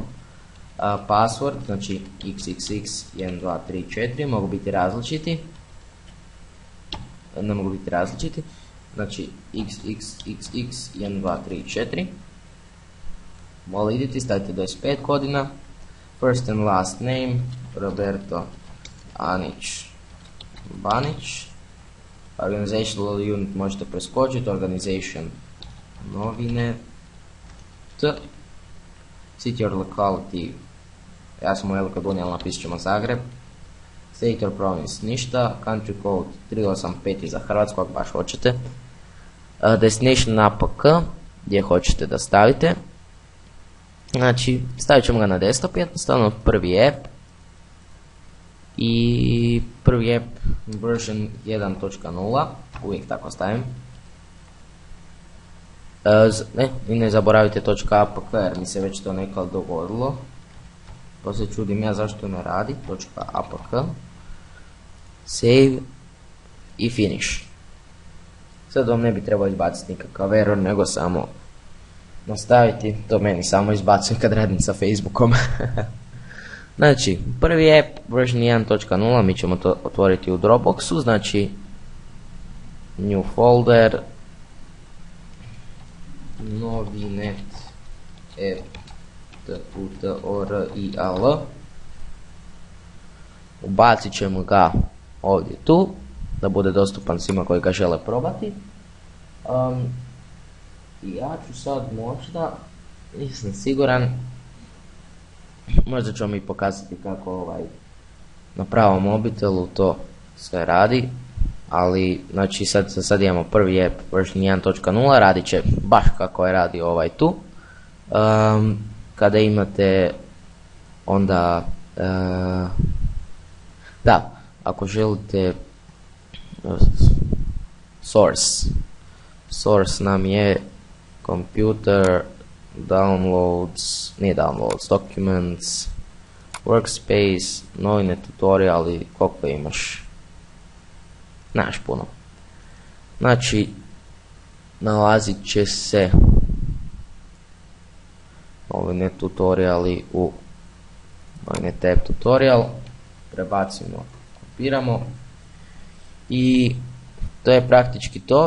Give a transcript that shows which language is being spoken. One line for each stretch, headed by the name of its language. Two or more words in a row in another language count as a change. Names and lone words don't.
Croatian: Password, znači xxx1234, mogu biti različiti. Ne mogu biti različiti. Znači xxxx1234. Malo idete, stavite 25 godina.
English: First and last name Roberto Anić Banić. Organizational unit
Croatian: možete preskočiti, organization novine.
English: City or locality,
Croatian: ja sam u Velika Dunja, ali napisat ćemo Zagreb.
English: State or province
Croatian: ništa,
English: country code
Croatian: 385 za Hrvatsku ako baš hoćete. Destination APK, gdje hoćete da stavite. Znači, stavit ćemo ga na desktop, jednostavno prvi app. I prvi
English: app version
Croatian: 1.0, uvijek tako stavim. I ne zaboravite .apk jer mi se već to nekad dogodilo. Pa se čudim ja zašto ne radi. .apk, save i finish. Sad vam ne bi trebao izbaciti nikakav error, nego samo nastaviti. To meni samo izbacuje kad radim sa Facebookom. Znači, prvi
English: app version
Croatian: 1.0, mi ćemo to otvoriti u Dropboxu, znači
English: new folder,
Croatian: novinet app tutorial, ubacit ćemo ga ovdje tu, da bude dostupan svima koji ga žele probati. I ja ću sad možda, nisam siguran, možda ću vam i pokazati kako na pravom mobitelu to sve radi, ali znači sad imamo prvi
English: app version
Croatian: 1.0, radit će baš kako je radi tu. Kada imate onda da, ako želite source nam je
English: computer downloads,
Croatian: nije
English: downloads, documents, workspace,
Croatian: novine tutoriali, koliko imaš? Znaš puno. Znači, nalazit će se novine tutoriali u novine tab tutorial, prebacimo, kopiramo i to je praktički to.